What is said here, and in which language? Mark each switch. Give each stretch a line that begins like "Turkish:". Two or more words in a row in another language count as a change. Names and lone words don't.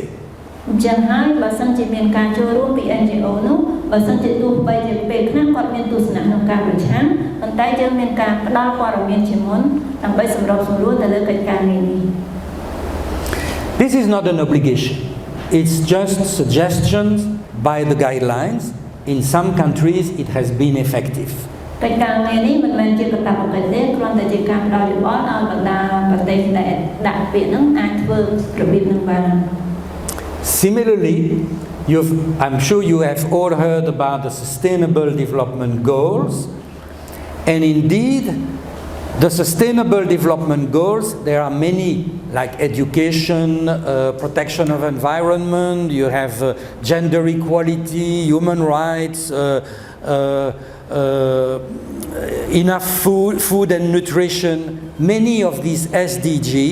Khmer: អញ្ចឹងហើយបើសិនជាមានការចូលរួមពី NGO នោះបើសិនជាទោះបីជាពេលខ្លះគាត់មានទស្សនៈក្នុងការប្រឆាំងប៉ុន្តែយើងមានការផ្ដល់ព័ត៌មានជាមុនដើម្បីសម្របសម្រួលទៅលើកិច្ចការនេះ
English: This is not an obligation. It's just suggestions by the guidelines. In some countries it has been effective.
Khmer: កិច្ចការងារនេះមិនមែនជាកាតព្វកិច្ចទេគ្រាន់តែជាការផ្ដល់យោបល់ដល់បណ្ដាប្រទេសដែលដាក់ពាក្យហ្នឹងអាចធ្វើរបៀបហ្នឹងបាន
English: Similarly, I'm sure you have all heard about the Sustainable Development Goals, and indeed, the Sustainable Development Goals, there are many, like education, protection of environment, you have gender equality, human rights, enough food and nutrition, many of these SDG.